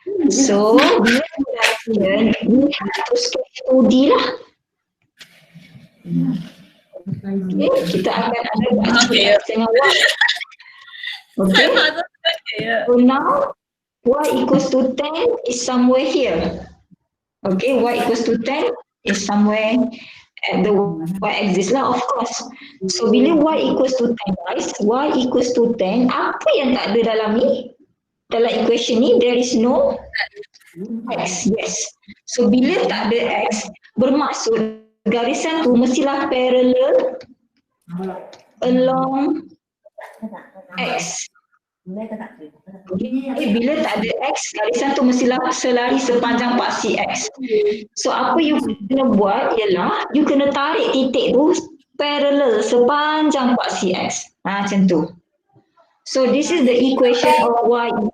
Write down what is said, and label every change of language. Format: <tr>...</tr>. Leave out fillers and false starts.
<en>So, bila we have to sketch 2D lah.</en> <ms>Okay, kita akan ada dengan Y.</ms> <en>Okay, so now Y equals to 10 is somewhere here. Okay, Y equals to 10 is somewhere at the y-axis lah, of course.</en> <ms>So bila</ms> <en>Y equals to 10</en> <ms>guys, Y equals to 10, apa yang tak ada dalam ni? Dalam equation ni,</ms> <en>there is no X, yes.</en> <ms>So bila tak ada X, bermaksud garisan tu mestilah</ms> <en>parallel along X.</en> <ms>Okay, bila tak ada X, garisan tu mestilah selari sepanjang paksi X. So apa you kena buat ialah you kena tarik titik tu parallel sepanjang paksi X. Macam tu.</ms> <en>So this is the equation of Y.</en>